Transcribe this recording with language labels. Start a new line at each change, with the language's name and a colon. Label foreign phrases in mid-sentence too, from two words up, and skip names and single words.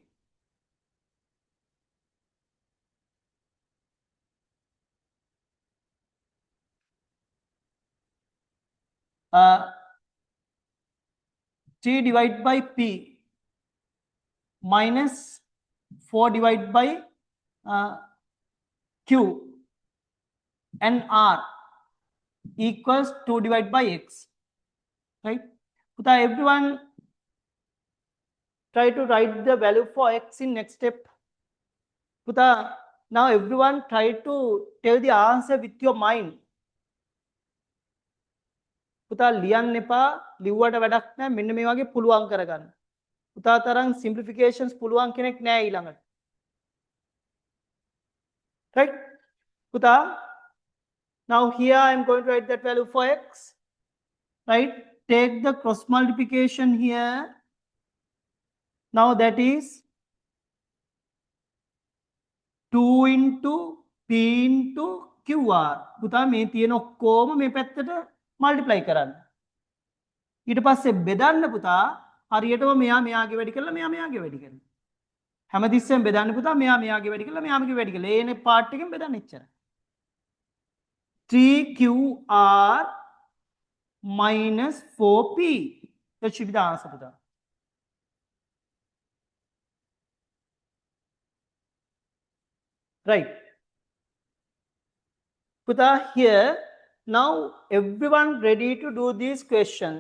English: T divided by P minus 4 divided by Q and R equals 2 divided by X, right? Puta, everyone try to write the value for X in next step. Puta, now everyone try to tell the answer with your mind.
Sinhala: පුතා ලියන්න එපා, ලිව්වට වැඩක් නැහැ. මෙන්න මේ වගේ පුළුවන් කරගන්න. පුතා තරම් simplifications පුළුවන් කෙනෙක් නැහැ ඊළඟට.
English: Right?
Sinhala: පුතා,
English: now here I am going to write that value for x. Right? Take the cross multiplication here. Now that is 2 into p into qr.
Sinhala: පුතා මේ තියෙන ඔක්කොම මේ පැත්තට multiply කරන්න. ඊට පස්සේ බෙදන්න පුතා හරියටම මෙයා මෙයාගේ වැඩි කරලා මෙයා මෙයාගේ වැඩි කරන්න. හැමතිස්සෙම බෙදන්න පුතා මෙයා මෙයාගේ වැඩි කරලා මෙයාගේ වැඩි කරලා. ඒනේ පාර්ට් එකෙන් බෙදන්න එච්චරයි. 3qr minus 4p.
English: That should be the answer පුතා. Right. Puta, here now everyone ready to do these questions.